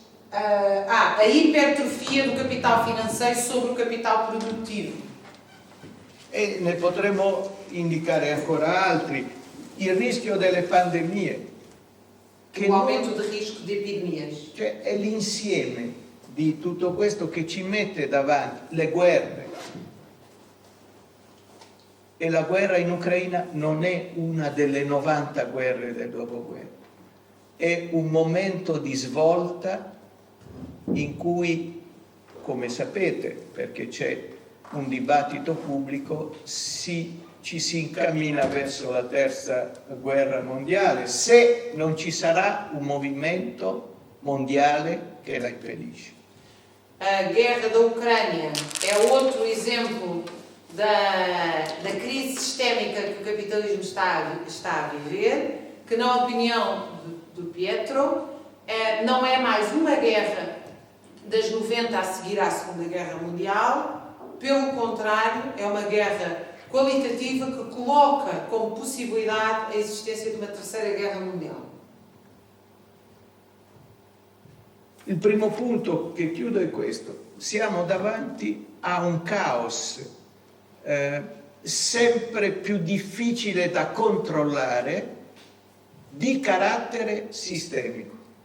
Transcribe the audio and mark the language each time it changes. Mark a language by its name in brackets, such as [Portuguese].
[Portuguese] A hipertrofia do capital financeiro sobre o capital produttivo. [Italian] E ne potremmo indicare ancora altri: il rischio delle pandemie, [Portuguese] O aumento de risco de epidemias. [Italian] cioè è l'insieme di tutto questo che ci mette davanti le guerre. E la guerra in Ucraina non è una delle 90 guerre del dopoguerra, è un momento di svolta in cui, come sapete, perché c'è un dibattito pubblico, ci si incammina verso la terza guerra mondiale, se non ci sarà un movimento mondiale che la impedisce. [Portuguese] A guerra da Ucrânia é outro exemplo da crise sistémica que o capitalismo está a viver, que na opinião do Pietro não é mais uma guerra das 90 a seguir à Segunda Guerra Mundial, pelo contrário, é uma guerra qualitativa que coloca como possibilidade a existência de uma terceira guerra mundial. [Italian] Il primo punto che chiudo è questo: siamo davanti a un caos sempre più difficile da controllare, di carattere sistemico.